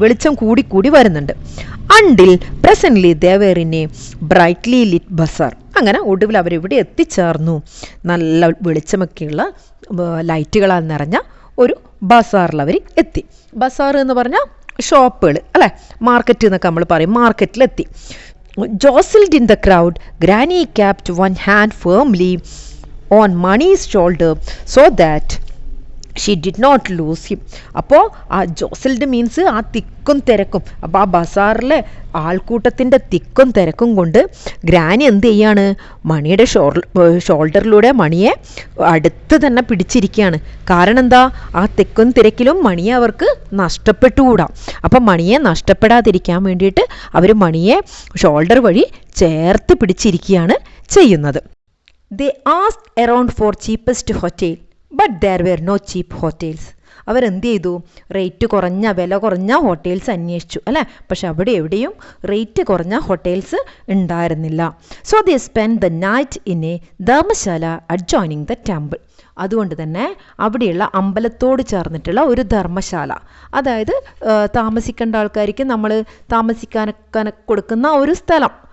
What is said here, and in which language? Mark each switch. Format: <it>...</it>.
<ml>വെളിച്ചം കൂടി വരുന്നുണ്ട്.</ml> <en>Until presently they were in a brightly lit bazaar.</en> <ml>അങ്ങനെ ഒടുവിൽ അവരിവിടെ എത്തിച്ചേർന്നു. നല്ല വെളിച്ചമൊക്കെയുള്ള ലൈറ്റുകളാൽ നിറഞ്ഞ ഒരു ബസാറിൽ അവർ എത്തി. ബസാർ എന്ന് പറഞ്ഞാൽ ഷോപ്പുകൾ അല്ലേ, മാർക്കറ്റ് എന്നൊക്കെ നമ്മൾ പറയും. മാർക്കറ്റിലെത്തി.</ml> <en>Jostled in the crowd, Granny kept one hand firmly on Mani's shoulder so that she did not lose him.</en> <ml>അപ്പോൾ ആ ജോസൽഡ് മീൻസ് ആ തിക്കും തിരക്കും. അപ്പോൾ ആ ബസാറിലെ ആൾക്കൂട്ടത്തിൻ്റെ തിക്കും തിരക്കും കൊണ്ട് ഗ്രാനി എന്ത് ചെയ്യാണ്? മണിയുടെ ഷോൾഡറിലൂടെ മണിയെ അടുത്ത് തന്നെ പിടിച്ചിരിക്കുകയാണ്. കാരണം എന്താ? ആ തിക്കും തിരക്കിലും മണിയെ അവർക്ക് നഷ്ടപ്പെട്ടുകൂടാ. അപ്പം മണിയെ നഷ്ടപ്പെടാതിരിക്കാൻ വേണ്ടിയിട്ട് അവർ മണിയെ ഷോൾഡർ വഴി ചേർത്ത് പിടിച്ചിരിക്കുകയാണ് ചെയ്യുന്നത്.</ml> <en>They asked around for cheapest hotel, but there were no cheap hotels.</en> <ml>അവരെന്ത് ചെയ്തു? വില കുറഞ്ഞ ഹോട്ടൽസ് അന്വേഷിച്ചു അല്ലേ. പക്ഷെ അവിടെ എവിടെയും റേറ്റ് കുറഞ്ഞ ഹോട്ടൽസ് ഉണ്ടായിരുന്നില്ല.</ml> <en>So they spend the night in a dharamshala adjoining the temple.</en> <ml>അതുകൊണ്ട് തന്നെ അവിടെയുള്ള അമ്പലത്തോട് ചേർന്നിട്ടുള്ള ഒരു ധർമ്മശാല, അതായത് താമസിക്കേണ്ട ആൾക്കാർക്ക് നമ്മൾ താമസിക്കാനൊക്കെ കൊടുക്കുന്ന ഒരു സ്ഥലം.</ml>